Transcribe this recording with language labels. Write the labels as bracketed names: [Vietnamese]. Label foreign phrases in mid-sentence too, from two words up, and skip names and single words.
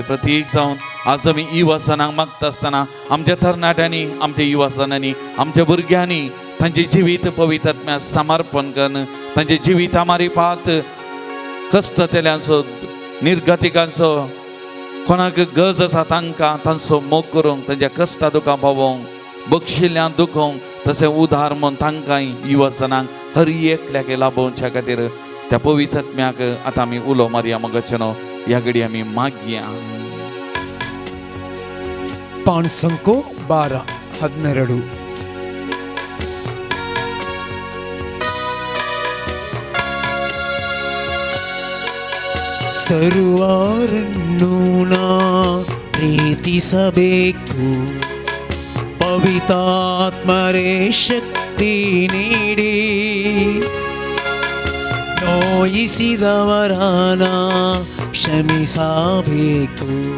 [Konkani] प्रत्येक जावन आज आमी युवासनांक मागता आसतना आमच्या तरणाट्यांनी, आमच्या युवासनांनी, आमच्या भुरग्यांनी तांचें जिवीत पवित्र आत्म्याक समर्पण करून तांचें जिविता मारीपात कश्ट तेल्यांचो, निर्गतिकांचो, कोणाक गरज आसा तांकां तांचो मोग करूंक, तांच्या कश्टा दुखां पावोवंक, बक्षिल्ल्यां दुखोवंक, तशें उदार म्हूण तांकांय युवासनांक हर एकल्याक लाभोवच्या खातीर त्या पवित्र आत्म्याक आतां आमी उलो मारया मोगाचें न्हू. ह्या घडी आमी मागया. पाण संको 12:12 [Kannada] ಸರ್ವಾರನ್ನು ನಾ ಪ್ರೀತಿಸಬೇಕು. ಪವಿತ್ರಾತ್ಮರೇ ಶಕ್ತಿ ನೀಡಿ ನೋಯಿಸಿದವರನ ಕ್ಷಮಿಸಬೇಕು.